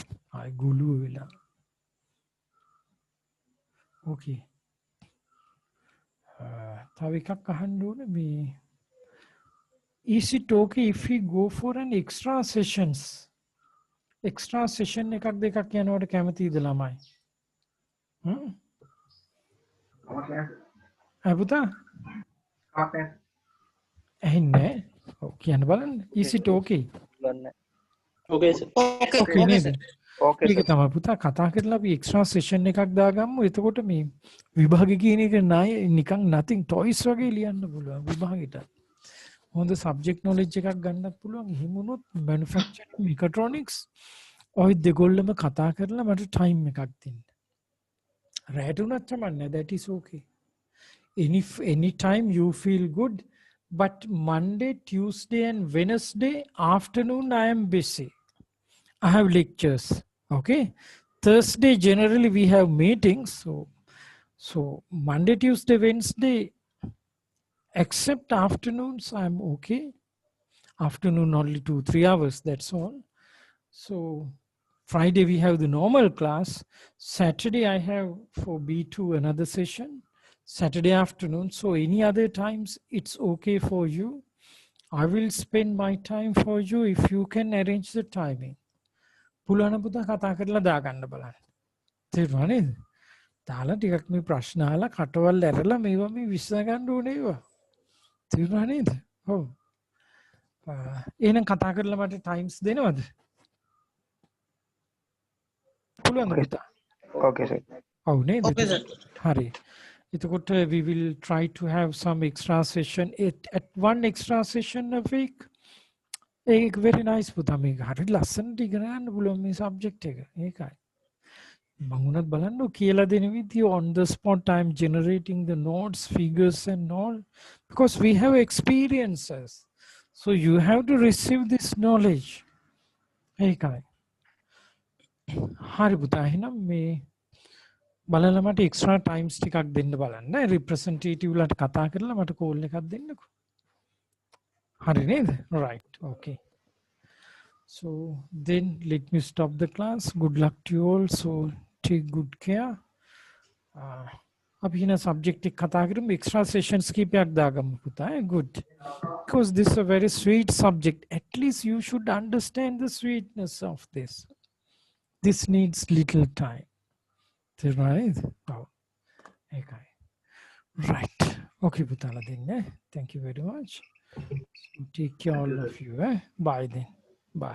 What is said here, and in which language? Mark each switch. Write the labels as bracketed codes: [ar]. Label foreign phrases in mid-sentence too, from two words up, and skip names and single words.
[en] I gulu vela. Okay. Is it okay if we go for an extra sessions? Extra session [si] එකක් දෙකක් යනකොට කැමතිද ළමයි? පුතා? ඇහෙන්නේ? ඔව් කියන්න බලන්න. [en] Is it okay? Okay sir. [si] Okay නේද? ඒක තමයි පුතා කතා කරලා අපි [en] extra session [si] එකක් දාගමු. එතකොට මේ විභාගෙ කියන එක නිකන් [en] nothing toys [si] වගේ ලියන්න පුළුවන් විභාගෙට. හොඳ [en] subject knowledge [si] එකක් ගන්නත් පුළුවන්. එහෙම වුණොත් [en] manufacturing mechatronics [si] ඔය දෙගොල්ලම කතා කරලා මට time එකක් දෙන්න. රැට උනත් කමන්නේ. [en] That is okay. Any time you feel good, but Monday, Tuesday and Wednesday afternoon I am busy. I have lectures. Okay. Thursday generally we have meetings. So Monday, Tuesday, Wednesday, except afternoons I'm okay. Afternoon only 2-3 hours, that's all. So Friday we have the normal class. Saturday I have for B2 another session. Saturday afternoon. So any other times it's okay for you. I will spend my time for you if you can arrange the timing. [si] පුළුවන් පුතා කතා කරලා දාගන්න බලන්න. තේරුණා නේද? දාලා ටිකක් මේ ප්‍රශ්න අහලා කටවල් ඇරලා මේවා මේ විශ්ල ගන්න ඕනේ ඒවා. තේරුණා නේද? ඔව්. එහෙනම් කතා කරලා මට ටයිම්ස් දෙනවද? පුළුවන් පුතා. [en] Okay sir. [si] ඔව් නේද? [en] Okay sir. [si] හරි. [en] එතකොට we will try to have some extra session at one extra session a week. [si] ඒක [en] very nice [si] පුතා මේක හරි ලස්සනට ඉගෙන ගන්න පුළුවන් මේ subject එක. ඒකයි. මම උනත් බලන්න කියලා දෙන විදිය [en] on the spot I'm generating the notes, figures and all because we have experiences. So you have to receive this knowledge. [si] ඒකයි. හරි පුතා එහෙනම් මේ බලලා මට [en] extra times [si] ටිකක් දෙන්න බලන්න. representative ලාට කතා කරලා මට call එකක් දෙන්නකෝ. හරි නේද? [en] Right. Okay. So then let me stop the class. Good luck to you all. So take good care. [si] අපි හින subject එක කතා කරමු. [en] Extra sessions [si] කීපයක් දාගමු පුතා. [en] Good. Because this is a very sweet subject. At least you should understand the sweetness of this. This needs little time. Right? Oh. Okay. Right. Okay, Putala then. Thank you very much. So take care all of you. Bye then. Bye. Bye.